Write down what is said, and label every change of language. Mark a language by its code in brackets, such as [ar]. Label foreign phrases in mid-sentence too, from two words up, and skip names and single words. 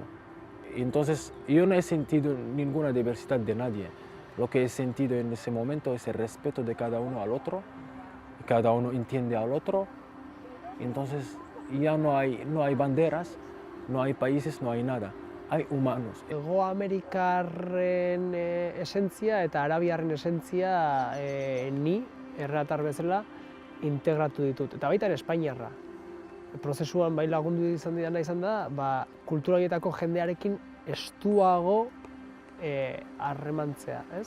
[es] Entonces yo no he sentido ninguna diversidad de nadie. Lo que he sentido en ese momento es el respeto de cada uno al otro, cada uno entiende al otro. Entonces ya no hay banderas, no hay países, no hay nada, hay humanos. [eu] Hego Amerikarren esentzia eta Arabiarren esentzia ni, erratar bezala, integratu ditut. Eta baita Espainiarra. Prozesuan bai lagundu izan da, kultura horietako jendearekin estuago harremantzea, ez?